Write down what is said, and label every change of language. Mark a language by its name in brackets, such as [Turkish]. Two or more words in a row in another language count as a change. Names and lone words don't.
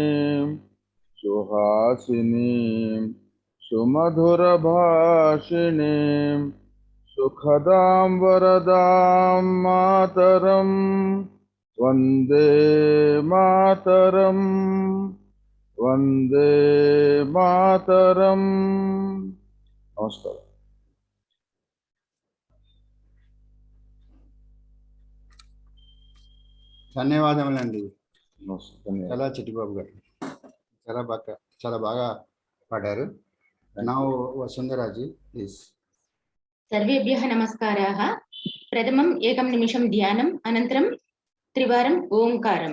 [Sanskrit] सुहासिनी सुमधुर भाषिणी सुखदम् वरदम् मातरम् वन्दे मातरम् वन्दे मातरम्. [Telugu] Namaskar. ధన్యవాదములండి. Namaskar. చాలా చిట్టిబాబు గారు చాలా బాగా పాడారు. [English] now వసుంధరాజీ please. [Sanskrit] సర్వేభ్యః నమస్కారాः. ప్రథమం ఏకం నిమిషం ధ్యానం, అనంతరం త్రివారం ఓంకారం.